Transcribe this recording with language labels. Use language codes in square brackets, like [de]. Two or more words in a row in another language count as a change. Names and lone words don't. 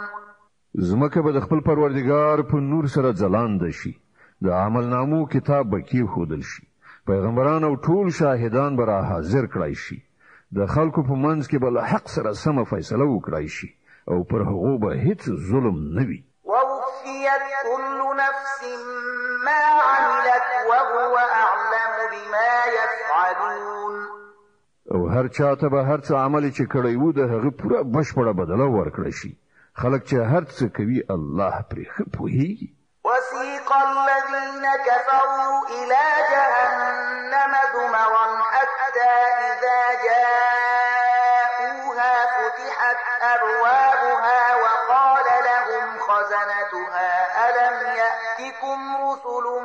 [ps] زمکه به د خپل پروردگار په نور سره ځلانده شي د عمل نامو کتاب به کېښودل شي پیغمبران او ټول شاهدان به را حاضر کړای شي د خلکو په منځ کې به له حق سره سمه فیصله وکړای شي او پر هغو به هیڅ ظلم نه وي [ar] ووفيت كل نفس ما عملت وهو أعلم بما يفعلون [ps] او هر چاته به هر څه عمل چې کړی وو د هغه پوره بشپړه بدله ورکړی شي خلک چې هر څه کوي الله پرې ښه پوهیږي [ar] وسيق الذين كفروا إلى جهنم زمرا حتى إذا جاءوها فتحت أبوابها وقال لهم خزنتها ألم يأتكم رسل